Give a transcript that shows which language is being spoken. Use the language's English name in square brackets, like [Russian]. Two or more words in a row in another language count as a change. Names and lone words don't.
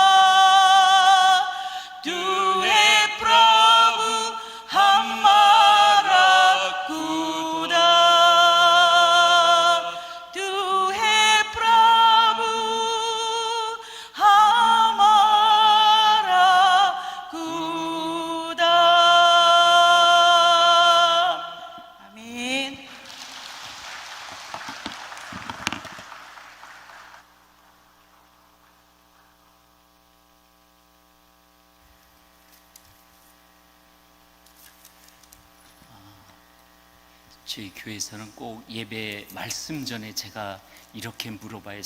[Hindi] तू है प्रभु हमारा खुदा तू है प्रभु हमारा खुदा 아멘. [Korean] 저희 교회에서는 꼭 예배 말씀 전에 제가 이렇게 물어봐요.